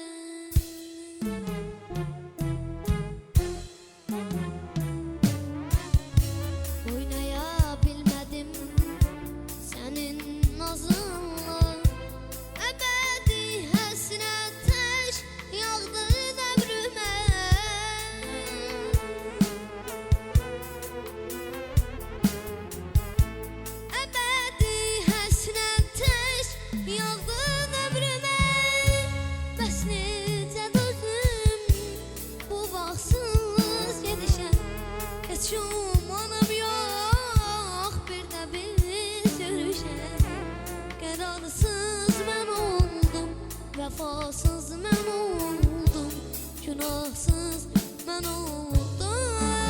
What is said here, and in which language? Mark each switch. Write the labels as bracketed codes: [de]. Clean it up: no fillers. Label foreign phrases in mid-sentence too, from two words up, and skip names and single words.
[tr] Oynayabilmedim senin nazınla, ebedi hasret ateş yağdı ömrüme. Ebedi hasret ateş yağdı ömrüme. [az] Bəs necə dözdüm bu vaxtsız gedişə, heç umanım yox bir də biz görüşə. Qərarsız mən oldum, vəfasız mən oldum, günahsız mən oldum.